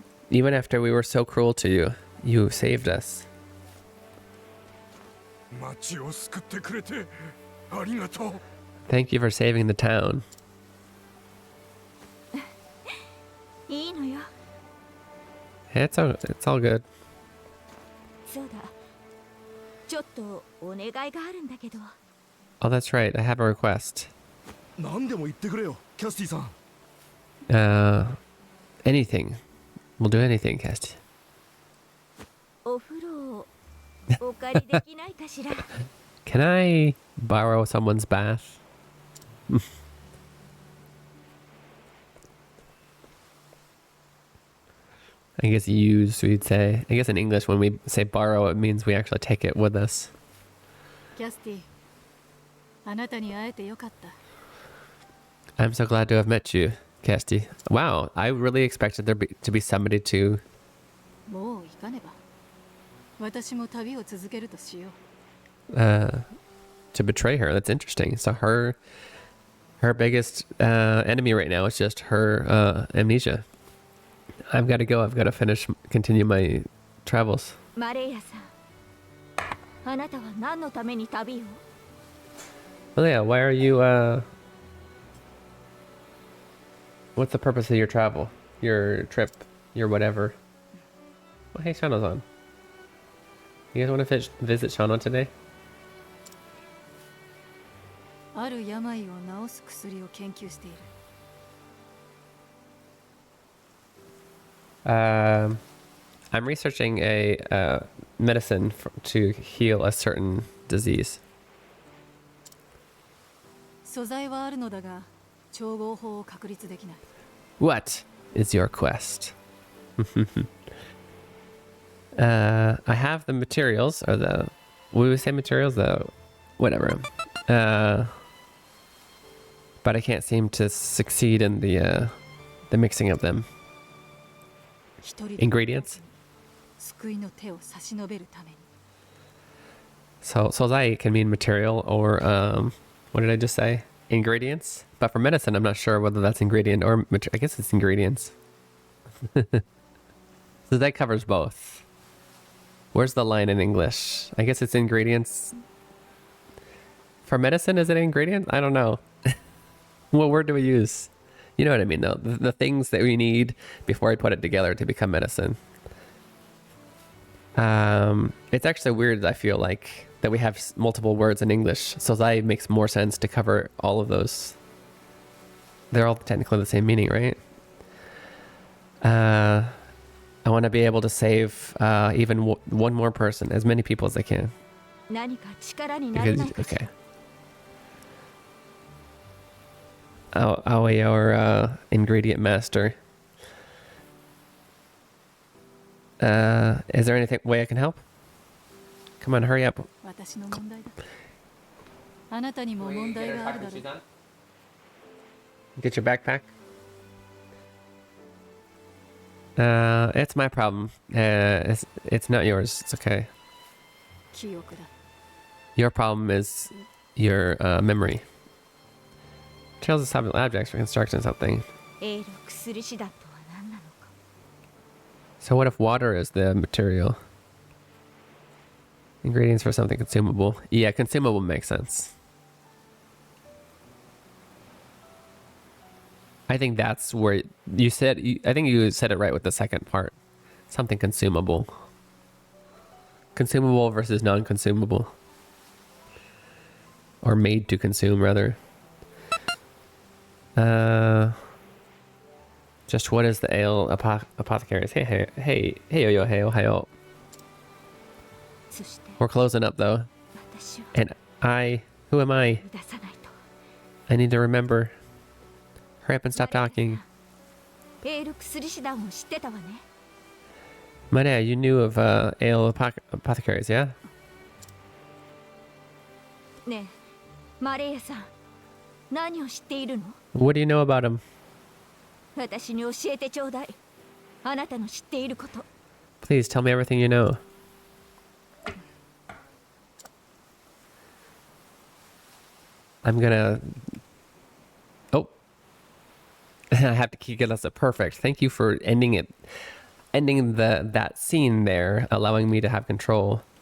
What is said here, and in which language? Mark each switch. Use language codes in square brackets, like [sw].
[en] Even after we were so cruel to you, you saved us. [ja] 町を救ってくれてありがとう。 [en] Thank you for saving the town. [ja] いいのよ。 [en] It's all good. [ja] そうだ。ちょっとお願いがあるんだけど。 [en] Oh, that's right. I have a request. [ja] 何でも言ってくれよ、キャスティさん。 [en] Anything. We'll do anything, Casty. [ja] お風呂お借りできないかしら。 [en] Can I borrow someone's bath? I guess use, we'd say. I guess in English, when we say borrow, it means we actually take it with us. [ja] キャスティ、あなたに会えてよかった。 [en] I'm so glad to have met you, Casty. Wow, I really expected there to be somebody to... [ja] もう行かねば。私も旅を続けるとしよう。 [en] to betray her. That's interesting. So her biggest enemy right now is just her amnesia. I've got to go. I've got to continue my travels. [ja] マレイヤさん。あなたは何のために旅を？ [en] Well, yeah. Why are you? What's the purpose of your travel? Your trip? Your whatever? Oh, hey, Shano's on. You guys want to visit Shano today? [ja] ある病を治す薬を研究している。 [en] I'm researching a medicine to heal a certain disease. [ja] 素材はあるのだが、調合法を確立できない。 [en] What is your quest? I have the materials, or the... We would say materials, though. Whatever. But I can't seem to succeed in the mixing of them. [ja] 一人で [en] Ingredients? [ja] 救いの手を差し伸べるために。 [en] So, sozai can mean material or, what did I just say? Ingredients? But for medicine, I'm not sure whether that's ingredient or I guess it's ingredients. So that covers both. Where's the line in English? I guess it's ingredients. For medicine, is it ingredient? I don't know. What word do we use? You know what I mean, though. The things that we need before I put it together to become medicine. It's actually weird, I feel like, that we have multiple words in English. Sozai makes more sense to cover all of those. They're all technically the same meaning, right? I want to be able to save even one more person, as many people as I can. [ja] 何か力になれないかしら。 [en] Okay. Aoi, our ingredient master. Is there anything way I can help? Come on, hurry up. [ja] 私の問題だ。あなたにも問題があるだろう。 [en] Get your backpack. It's my problem. It's not yours. It's okay. [ja] 記憶だ。 [en] Your problem is your memory. Trails of solving objects for constructing something. [ja] 栄力薬師団とは何なのか。 [en] So what if water is the material? Ingredients for something consumable. Yeah, consumable makes sense. I think that's where you said, I think you said it right with the second part. Something consumable. Consumable versus non-consumable. Or made to consume, rather. Just what is the ale apothecaries? Hey, yo, hey, Ohio. [ja] そして [en] We're closing up, though. [ja] 私を [en] And who am I? [ja] 出さないと。 [en] I need to remember. Hurry up and stop talking. [ja] エール薬師団を知ってたわね。 [en] Maria, you knew of ale apothecaries, yeah? [ja] ねえ、マレーヤさん、何を知っているの？ [en] What do you know about him? [ja] 私に教えてちょうだい。あなたの知っていること。 [en] Please tell me everything you know. I'm gonna... Oh. I have to keep it as a perfect. Thank you for ending that scene there, allowing me to have control.